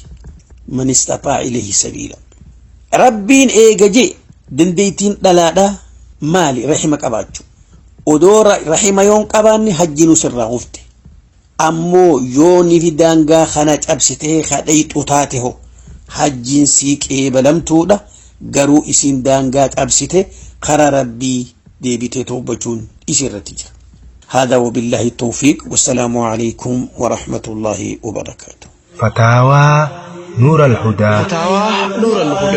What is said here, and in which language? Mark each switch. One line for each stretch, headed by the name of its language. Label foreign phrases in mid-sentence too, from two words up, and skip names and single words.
Arabic: من استطاع إليه سبيلا
Oromo: rabbiin eegaje dandeeytiin dhalaadha maali rahima qabaachuu odoo rahima yoon qabaanne hajjiinu sirraa hufte ammoo yoo nifi daangaa kana cabsitee kadhayxu taate ho hajjiin sii qeebalamtuudha garuu isin daangaa cabsite kara rabbii deebitee tawbachuun isirratti jira
Arabic: هذا وبالله التوفيق والسلام عليكم ورحمة الله وبركاته فتاوى نور الهدى فتاوى نور الهدى